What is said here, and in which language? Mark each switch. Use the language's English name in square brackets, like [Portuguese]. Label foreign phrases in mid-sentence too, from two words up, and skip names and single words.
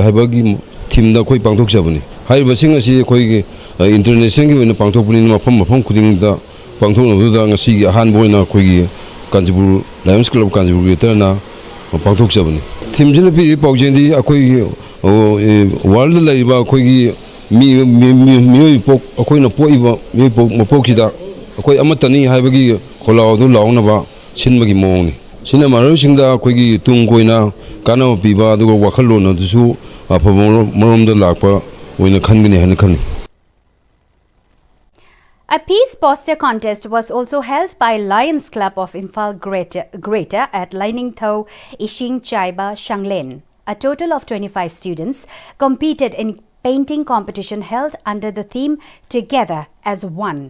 [Manipuri] habagi team da akoi pangthok sabani hai basing asi akoi international ki pangthok puni mafam kuding da pangthok no da ngasi han boina akoi gi Kanchipur Lions Club Kanchipur Greater na pangthok sabani team jina pi paujeng di akoi world laiba akoi gi mi pok akoi na poiba mi pok mapok sida akoi amatani haibagi Kolaudu launaba sinmagi moni. Sina marusingda akoigi tungkoina kana piba aduga wakhallona dusu apamoromda lakpa oina khangini hana khani. [English] A peace poster contest was also held by Lions Club of Imphal Greater at Lainingtho Ishing Chaiba Shanglen. A total of 25 students competed in painting competition held under the theme Together as One.